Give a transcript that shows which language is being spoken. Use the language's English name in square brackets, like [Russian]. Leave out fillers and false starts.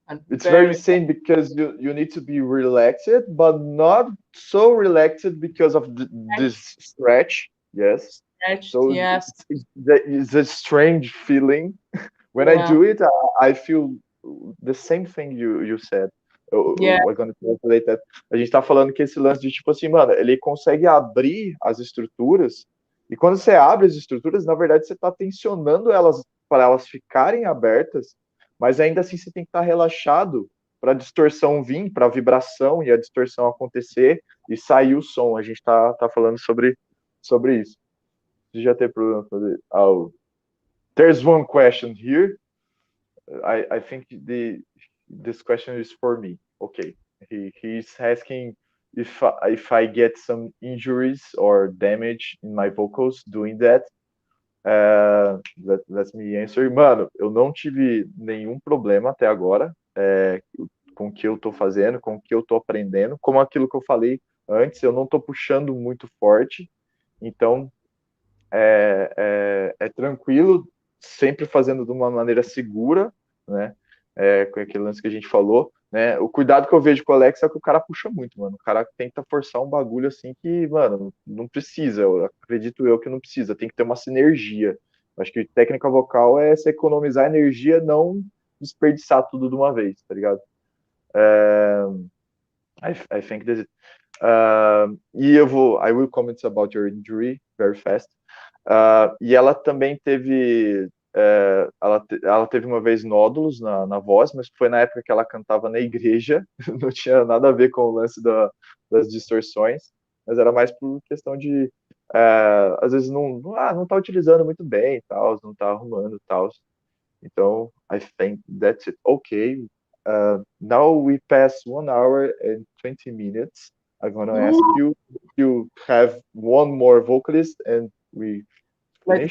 [English] It's very insane because you need to be relaxed, but not so relaxed because of this stretch. Yes. Stretched, So yes. it's a strange feeling. When I do it, I feel the same thing you said. We're gonna translate that. [Portuguese] A gente tá falando que esse lance de tipo assim, mano, ele consegue abrir as estruturas, e quando você abre as estruturas, na verdade você tá tensionando elas para elas ficarem abertas, mas ainda assim você tem que estar relaxado para a distorção vir, para a vibração e a distorção acontecer e sair o som. A gente tá falando sobre isso. Você já tem problema fazer? [English] There's one question here. I think this question is for me. Okay, he's asking if I get some injuries or damage in my vocals doing that. Let me answer. [Portuguese] Mano, eu não tive nenhum problema até agora com o que eu tô fazendo, com o que eu tô aprendendo. Como aquilo que eu falei antes, eu não tô puxando muito forte, então é tranquilo, sempre fazendo de uma maneira segura, né? Com aquele lance que a gente falou. né? O cuidado que eu vejo com o Alex é que o cara puxa muito, mano. O cara tenta forçar um bagulho assim que, mano, não precisa. Eu acredito eu que não precisa. Tem que ter uma sinergia. Acho que técnica vocal é se economizar energia, não desperdiçar tudo de uma vez, tá ligado? [English] I think this is, e I will comment about your injury very fast. [Portuguese] E ela também teve, ela teve uma vez nódulos na voz, mas foi na época que ela cantava na igreja, não tinha nada a ver com o lance das distorções, mas era mais por questão de, às vezes não tá utilizando muito bem, tal, não tá arrumando, tal. [English] Então, I think that's it. Okay. Now we pass 1 hour and 20 minutes. I'm gonna ask you to have one more vocalist and we finish.